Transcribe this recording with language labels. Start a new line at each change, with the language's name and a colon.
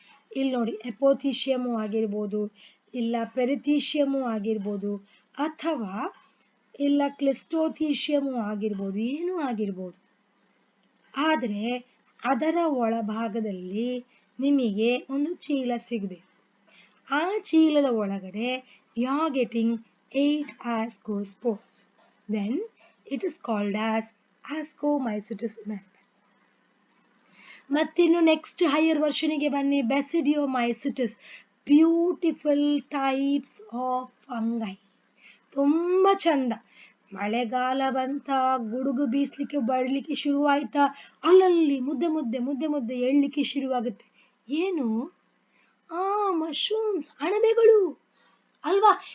Kannada: ಇಲ್ಲಿ ನೋಡಿ, ಎಪೋಥೀಶಿಯಮು ಆಗಿರ್ಬೋದು, ಇಲ್ಲ ಪೆರಿಥೀಶಿಯಮು ಆಗಿರ್ಬೋದು, ಅಥವಾ ಇಲ್ಲ ಕ್ಲಿಸ್ಟೋಥೀಶಿಯಮು ಆಗಿರ್ಬೋದು, ಏನೂ ಆಗಿರ್ಬೋದು. ಆದರೆ ಅದರ ಒಳಭಾಗದಲ್ಲಿ ನಿಮಗೆ ಒಂದು ಚೀಲ ಸಿಗಬೇಕು. ಆ ಚೀಲದ ಒಳಗಡೆ
English: You are getting 8 ascospores. Then it is called as ascomycetes method.
Kannada: ಮತ್ತಿನ್ನು ನೆಕ್ಸ್ಟ್ ಹೈಯರ್ ವರ್ಷನಿಗೆ ಬನ್ನಿ, ಬೆಸಿಡಿಯೋಮೈಸಿಟಿಸ್.
English: beautiful types of fungi,
Kannada: ತುಂಬ ಚಂದ. ಮಳೆಗಾಲ ಬಂತ, ಗುಡುಗು ಬೀಸಲಿಕ್ಕೆ ಬರಲಿಕ್ಕೆ ಶುರುವಾಯ್ತಾ, ಅಲ್ಲಲ್ಲಿ ಮುದ್ದೆ ಮುದ್ದೆ ಮುದ್ದೆ ಮುದ್ದೆ ಏಳಲಿಕ್ಕೆ ಶುರುವಾಗುತ್ತೆ. ಏನು? ಮಶ್ರೂಮ್ಸ್, ಅಣಬೆಗಳು. ಅಲ್ವಾ?